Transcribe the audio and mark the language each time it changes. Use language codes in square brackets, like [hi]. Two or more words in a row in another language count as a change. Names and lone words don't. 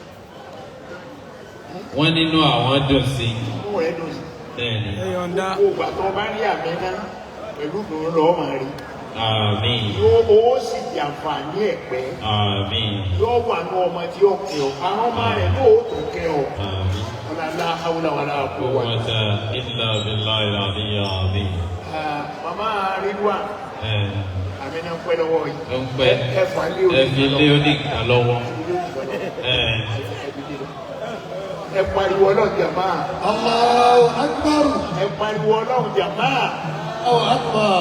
[yo] wọ́n nínú àwọn dùn sí. inú rẹ̀ dùn sí. bẹ́ẹ̀ni. ẹ yọ̀ǹda. gbogbo ìgbà tó bá rí àmì náà pẹ̀lú ìdùnnú lọ́ọ́ máa rí. Àmín. Yóò sì jàǹfààní ẹ̀pẹ́. Àmín. Yóò wà ní ọmọ tí ó kẹ́ ọ. Àwọn ọmọ rẹ̀ náà ó tó kẹ́ ọ. Àmín. [ar] Ọ̀làlá حول ولا قوة. قوة إلا بالله العلي العظيم. [yo] Màmá Ridwan. Àmì náà pẹ́ lọ́wọ́ yìí. Ó ń pẹ́. Ẹ fi lé oníkà lọ́wọ́. Ẹ pariwo Ọlọ́run jàmá. [ar] الله أكبر. [yo] Ẹ pariwo Ọlọ́run jàmá. [ar] الله أكبر.